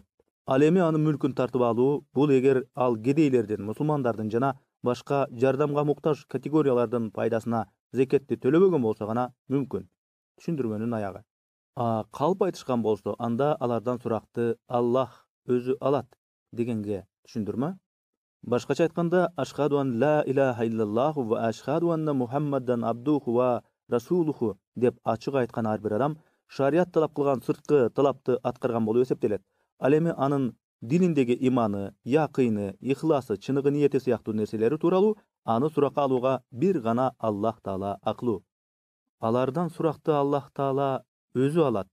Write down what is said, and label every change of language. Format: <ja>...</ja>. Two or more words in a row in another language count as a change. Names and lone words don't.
<ky>Ал эми анын мүлкүн тартып алуу бул эгер ал кедейлердин, мусулмандардын жана башка жардамга муктаж категориялардын пайдасына зекетти төлөбөгөн болсо гана мүмкүн. Түшүндүрмөнүн аягы. Калп айтышкан болсо, анда алардан суракты Аллах өзү алат дегенге түшүндүрмө. Башкача айтканда,</ky> <ar>أشهد أن لا إله إلا الله وأشهد أن محمدا عبده ورسوله</ar> <ky>деп ачык айткан ар бир адам шарият талап кылган сырткы талапты аткарган болуп эсептелет. Ал эми анын дилиндеги иманы, якыйны, ихласы, чыныгы ниети сыяктуу нерселери тууралуу аны суракка алууга бир гана Аллах Таала аклуу. Алардан суракты Аллах Таала өзү алат.</ky>